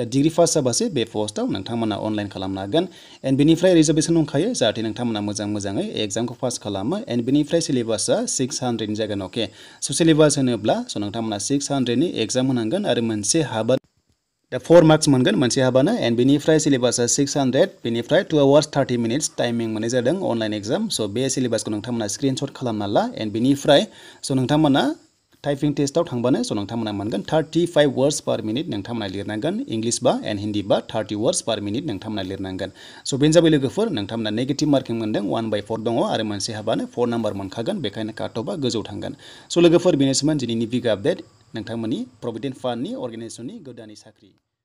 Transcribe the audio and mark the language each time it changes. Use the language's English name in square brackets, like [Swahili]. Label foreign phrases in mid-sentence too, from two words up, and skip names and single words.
[Bodo] डिग्री पास जाबासो बे पस्टआव नोंथांमोना अनलाइन खालामनो हागोन एन्ड बेनिफ्राय रिजार्भेसन दंखायो जाहाथे नोंथांमोना मोजाङै एग्जामखौ पास खालामो एन्ड बेनिफ्राय सिलेबासआ 600 जागोन अके स' सिलेबास होनोब्ला स' नोंथांमोना 600 नि एग्जाम होनांगोन आरो मोनसे हाबा दा 4 मार्क्स मोनगोन मोनसे हाबानो एन्ड बेनिफ्राय सिलेबासआ 600 बेनिफ्राय [English] 2 hours 30 minutes [Bodo] टाइमिं मोननाय जादों अनलाइन एग्जाम स' बे सिलेबासखौ नोंथांमोना स्क्रिनशट खालामना ला एन्ड बेनिफ्राय स' नोंथांमोना [English] typing testआव [Bodo] थांबानो स' नोंथांमोना मोनगोन [English] 35 words per minute [Bodo] नोंथांमोना लिरनांगोन इंलिश बा एन्ड हिन्दी बा [English] 30 words per minute [Bodo] नोंथांमोना लिरनांगोन स' बेनो जाबाय लोगोफोर नोंथांमोना [English] negative marking [Bodo] मोनदों 1/4 दङ आरो मोनसे हाबानो 4 नाम्बार मोनखागोन बेखायनो काट अफआ गोजौ थांगोन स' लोगोफोर बेनोसैमोन दिनैनि [English] big update [Bodo] नोंथांमोननि प्रभिडेन्ट फान्डनि अर्गेनाइजेसननि गोदाननि साख्रि